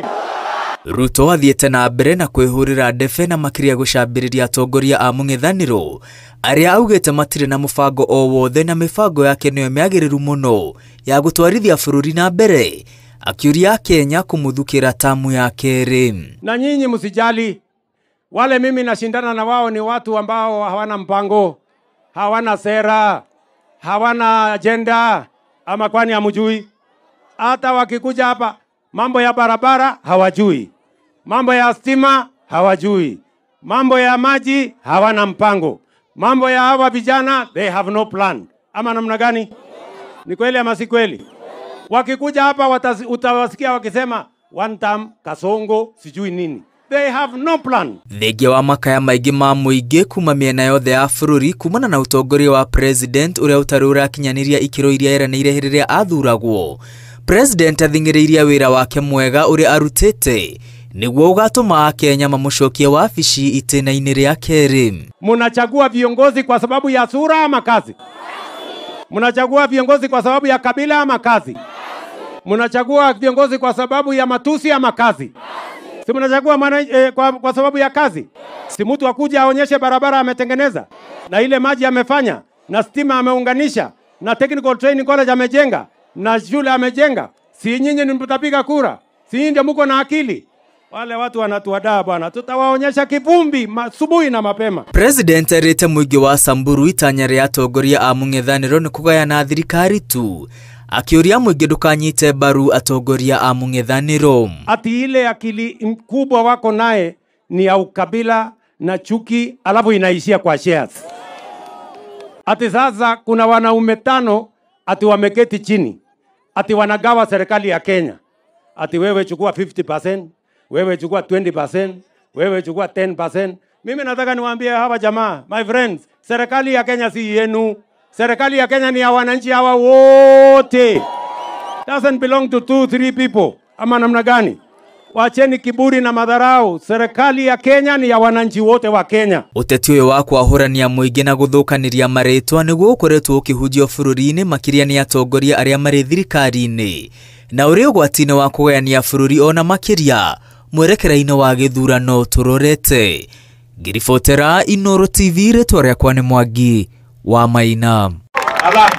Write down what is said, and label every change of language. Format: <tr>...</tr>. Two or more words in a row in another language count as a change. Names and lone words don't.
<ki>Ruto athiete na mbere na kwihurira ndefe na makiria gucambiriria atongoria a mung'ethaniro aria augite matire na mubango o wothe na mibango yake niyo miagiriru muno ya gutwarithia bururi na mbere, akiuria Kenya kumuthukira tamu ya keri.</ki> <sw>Na nyinyi msijali, wale mimi nashindana na wao ni watu ambao hawana mpango, hawana sera, hawana agenda, ama kwani hamjui? Hata wakikuja hapa mambo ya barabara hawajui, mambo ya stima hawajui, mambo ya maji hawana mpango, mambo ya hawa vijana</sw> <en>they have no plan.</en> <sw>Ama namna gani? Ni kweli ama si kweli? Wakikuja hapa utawasikia wakisema</sw> <en>one term,</en> <sw>kasongo, sijui nini.</sw> <en>They have no plan.</en> <ki>Thenge wa makaya maingi ma muingi kuma miena yothe ya bururi kumana na utongoria wa president uria utarura kinyaniria ikiro iria eranire hiriria athuragwo. President athingiriria wira wake mwega uria arutite niguo ugatuma Kenya mamucokie wabici itena-ini ria keri.</ki> <sw>Mnachagua viongozi kwa sababu ya sura ama kazi? Mnachagua viongozi kwa sababu ya kabila ama kazi? Mnachagua viongozi kwa sababu ya matusi ama kazi? Si mnachagua kwa sababu ya kazi? Si mtu akuja aonyeshe barabara ametengeneza, na ile maji amefanya, na stima ameunganisha, na</sw> <en>technical training college</en> <sw>amejenga, na shule amejenga. Si nyinyi ni mtapiga kura? Si ndio mko na akili? Wale watu wanatuadaa bwana, tutawaonyesha kivumbi asubuhi na mapema.</sw> <ki>President erite muingi wa Samburu itanya ria atongoria a mung'ethaniro ni kugayana thirikari tu, akiuria muingi ndukanyite baru atongoria a mung'ethaniro.</ki> <sw>Ati ile akili kubwa wako naye ni ya ukabila na chuki, alafu inaishia kwa shares. Ati sasa kuna wanaume 5 ati wameketi chini, ati wanagawa serikali ya Kenya. Ati wewe chukua 50%, wewe chukua 20%, wewe chukua 10%. Mimi nataka niwaambie hawa jamaa,</sw> <en>my friends,</en> <sw>serikali ya Kenya si yenu. Serikali ya Kenya ni ya wananchi hawa wote.</sw> <en>Doesn't belong to 2-3 people.</en> <sw>Ama namna gani? Wacheni kiburi na madharau. Serikali ya Kenya ni ya wananchi wote wa Kenya.</sw> <ki>Uteti uyu wa kwahurania muingi na guthukaniria maritwa niguo ukoretwo ukihujio bururi-ini makiria ni atongoria aria mari thirikari-ini na uri ugwati-ini wa kugayania bururi ona makiria mwerekera-ini wa githurano turorete. Ngiribotera Inooro TV, ritwa riakwa ni Mwangi wa Maina.</ki>